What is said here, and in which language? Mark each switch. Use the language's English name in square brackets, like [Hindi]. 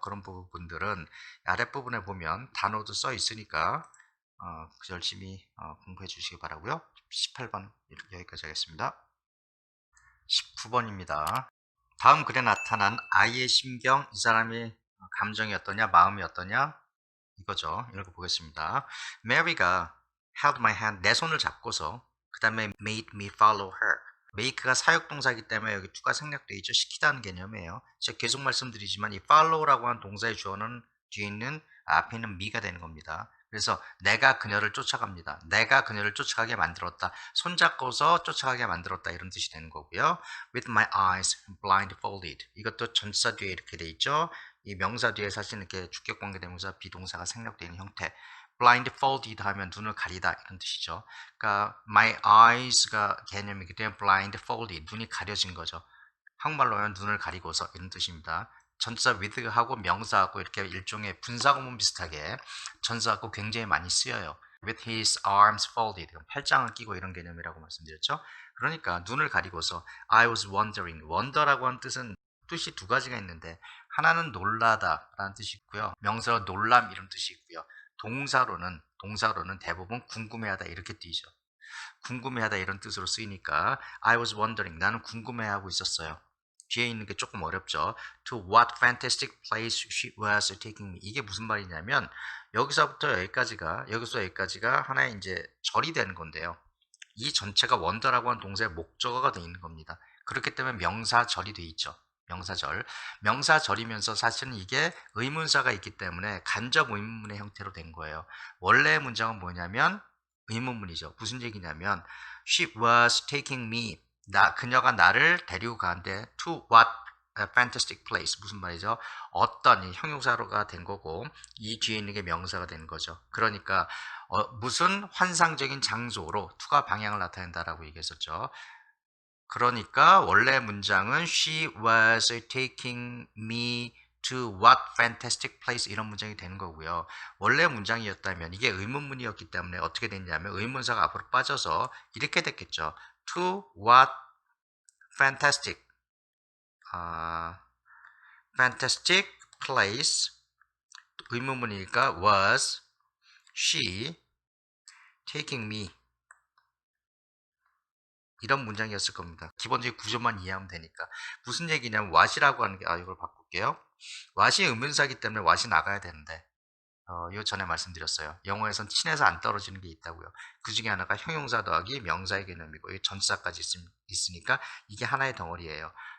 [Korean] 그런 부분들은 아랫부분에 보면 단어도 써 있으니까 열심히 공부해 주시기 바라고요. 18번 이렇게 여기까지 하겠습니다. 19번입니다. 다음 글에 나타난 아이의 심경, 이 사람의 감정이 어떠냐, 마음이 어떠냐 이거죠. 이렇게 보겠습니다. Mary가 [English] held my hand, [Korean] 내 손을 잡고서 그 다음에 [English] made me follow her. [Korean] make가 사역동사이기 때문에 여기 to가 생략되어 있죠. 시키다는 개념이에요. 제가 계속 말씀드리지만 이 follow라고 하는 동사의 주어는 뒤에 있는 앞에 있는 me가 되는 겁니다. 그래서 내가 그녀를 쫓아갑니다. 내가 그녀를 쫓아가게 만들었다. 손잡고서 쫓아가게 만들었다. 이런 뜻이 되는 거고요. [English] With my eyes blindfolded. [Korean] 이것도 전치사 뒤에 이렇게 돼 있죠. 이 명사 뒤에 사실 이렇게 주격관계대명사 비동사가 생략되어 있는 형태. blindfolded 하면 눈을 가리다 이런 뜻이죠. 그러니까 my eyes가 개념이기 때문에 blindfolded 눈이 가려진 거죠. 한국말로 하면 눈을 가리고서 이런 뜻입니다. 전치사 with하고 명사하고 이렇게 일종의 분사구문 비슷하게 전사하고 굉장히 많이 쓰여요. [English] With his arms folded [Korean] 팔짱을 끼고 이런 개념이라고 말씀드렸죠. 그러니까 눈을 가리고서 [English] I was wondering. [Korean] wonder라고 하는 뜻이 두 가지가 있는데 하나는 놀라다 라는 뜻이 있고요. 명사로 놀람 이런 뜻이 있고요. 동사로는 대부분 궁금해하다 이렇게 뜨이죠. 궁금해하다 이런 뜻으로 쓰이니까 [English] I was wondering [Korean] 나는 궁금해하고 있었어요. 뒤에 있는 게 조금 어렵죠. [English] To what fantastic place she was taking me. [Korean] 이게 무슨 말이냐면 여기서부터 여기까지가 하나의 이제 절이 되는 건데요. 이 전체가 wonder라고 하는 동사의 목적어가 되어 있는 겁니다. 그렇기 때문에 명사절이 되어 있죠. 명사절이면서 사실은 이게 의문사가 있기 때문에 간접 의문문의 형태로 된 거예요. 원래 문장은 뭐냐면 의문문이죠. 무슨 얘기냐면 [English] She was taking me. [Korean] 그녀가 나를 데리고 가는데 [English] to what a fantastic place. [Korean] 무슨 말이죠? 어떤 형용사로가 된 거고 이 뒤에 있는 게 명사가 되는 거죠. 그러니까 무슨 환상적인 장소로 to가 방향을 나타낸다라고 얘기했었죠. [English] 그러니까 원래 문장은 She was taking me to what fantastic place [Korean] 이런 문장이 되는 거고요. 원래 문장이었다면 이게 의문문이었기 때문에 어떻게 됐냐면 의문사가 앞으로 빠져서 이렇게 됐겠죠. [English] To what fantastic fantastic place [Korean] 의문문이니까 [English] was she taking me [Korean] 이런 문장이었을 겁니다. 기본적인 구조만 이해하면 되니까. 무슨 얘기냐면 what이라고 하는 게 이걸 바꿀게요. what이 의문사이기 때문에 what이 나가야 되는데 요 전에 말씀드렸어요. 영어에선 친해서 안 떨어지는 게 있다고요. 그 중에 하나가 형용사 더하기 명사의 개념이고 전치사까지 있으니까 이게 하나의 덩어리예요.